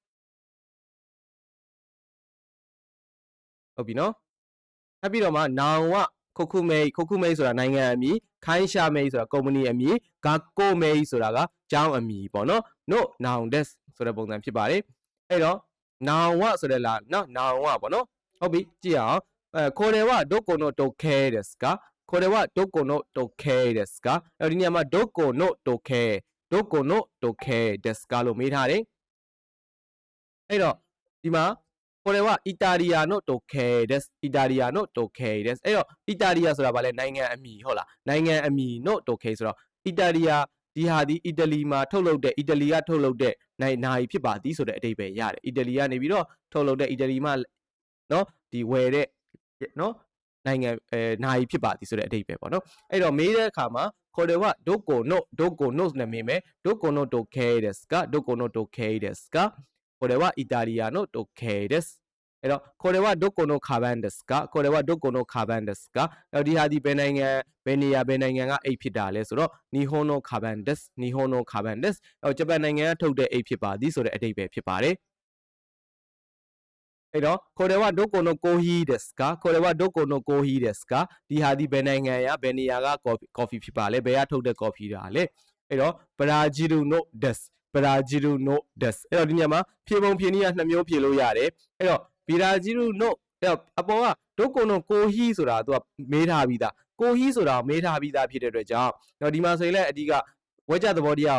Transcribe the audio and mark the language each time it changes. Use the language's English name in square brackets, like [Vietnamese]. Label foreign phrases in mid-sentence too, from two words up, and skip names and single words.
[Burmese] ဟုတ်ပြီနော်ထပ်ပြီးတော့မှ noun ကKokumei ဆိုတာနိုင်ငံအမည်ခိုင်းရှာမေဆိုတာကုမ္ပဏီအမည်Gakkomeiဆိုတာကကျောင်းအမည်ပေါ့နော် no noun desu ဆိုတဲ့ပုံစံဖြစ်ပါတယ်အဲ့တော့ noun ကဆိုတဲ့လားနော် noun ကပေါ့နော်ဟုတ်ပြီကြည့်အောင် [Japanese] これはどこの時計ですかこれはどこの時計ですか [Burmese] အဲ့ဒီနေရာမှာ [Japanese] どこの時計どこの時計ですか [Burmese] လို့မေးထားတယ်အဲ့တော့ဒီမှာ [Japanese] これはイタリアの時計ですイタリアの時計です [Burmese] အဲ့တော့イタリアဆိုတာဗာလဲ နိုင်ငံအမည်ဟုတ်လားနိုင်ငံအမည် [Japanese] の時計 [Burmese] ဆိုတော့イタリアဒီဟာဒီအီတလီမှာထုတ်လုပ်တဲ့အီတလီကထုတ်လုပ်တဲ့နိုင်ဖြစ်ပါသည်ဆိုတဲ့အဓိပ္ပာယ်ရတယ်အီတလီကနေပြီး တော့ထုတ်လုပ်တဲ့အီတလီမှာနော်ဒီဝယ်တဲ့နော်နိုင်ငံနိုင်ဖြစ်ပါသည်ဆိုတဲ့အဓိပ္ပာယ်ပေါ့နော်အဲ့တော့မေးတဲ့အခါမှာ [Japanese] これはどこの [Burmese] နဲ့မေးမယ် [Japanese] どこの時計ですかどこの時計ですかこれはイタリアの時計です [Burmese] အဲ့တော့ [Japanese] これはどこのカバンですかこれはどこのカバンですか [Burmese] အဲ့ဒီဟာဒီဘယ်နိုင်ငံဘယ်နေရာဘယ်နိုင်ငံကအိတ်ဖြစ်တာလဲဆိုတော့ [Japanese] 日本のカバンです日本のカバンです [Burmese] အဲ့ဂျပန်နိုင်ငံကထုတ်တဲ့အိတ်ဖြစ်ပါသည်ဆိုတဲ့အဓိပ္ပာယ်ဖြစ်ပါတယ် အဲ့တော့ [Japanese] これはどこのコーヒーですかこれはどこのコーヒーですか [Burmese] ဒီဟာဒီဘယ်နိုင်ငံရဘယ်နေရာကကော်ဖီဖြစ်ပါလဲဘယ်ကထုတ်တဲ့ကော်ဖီတာလဲအဲ့တော့ [Japanese] ブラジルのですブラジルのです [Burmese] အဲ့တော့ဒီညမှာဖြေပုံ ဖြေနည်းက2မျိုးဖြေလို့ရတယ်အဲ့တော့ဘရာဇီးနိုအဲ့တော့အပေါ်က [Japanese] どこのコーヒー [Burmese] ဆိုတာသူကမေးထားပြီးသားကိုဟီဆိုတာမေးထားပြီးသားဖြစ်တဲ့အတွက်ကြောင့်တော့ဒီမှာဆိုရင်လည်းအဓိကဝဲကြသဘောတရား